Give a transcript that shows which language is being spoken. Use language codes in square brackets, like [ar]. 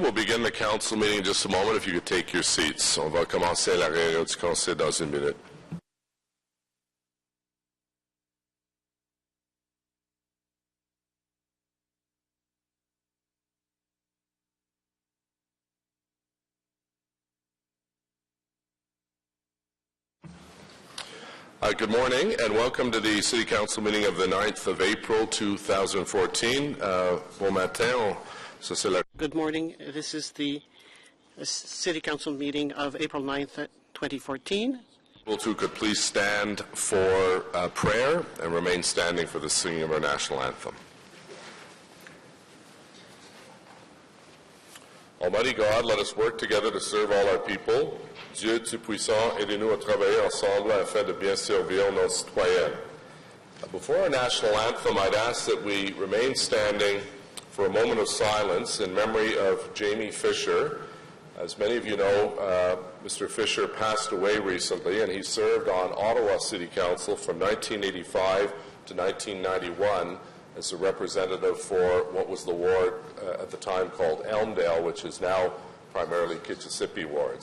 [en] We'll begin the council meeting in just a moment. If you could take your seats. [fr] On va commencer la réunion du conseil dans une minute. [en] Good morning and welcome to the City Council meeting of the 9th of April 2014. [fr] Bon matin. [en] Good morning. This is the City Council meeting of April 9th, 2014. People who could please stand for prayer and remain standing for the singing of our national anthem. Almighty God, let us work together to serve all our people. [fr] Dieu Tout-Puissant, aidez-nous à travailler ensemble afin de bien servir nos citoyens. [en] Before our national anthem, I'd ask that we remain standing for a moment of silence in memory of Jamie Fisher. As many of you know, Mr. Fisher passed away recently, and he served on Ottawa City Council from 1985 to 1991 as a representative for what was the ward at the time called Elmdale, which is now primarily Kitchissippi Ward.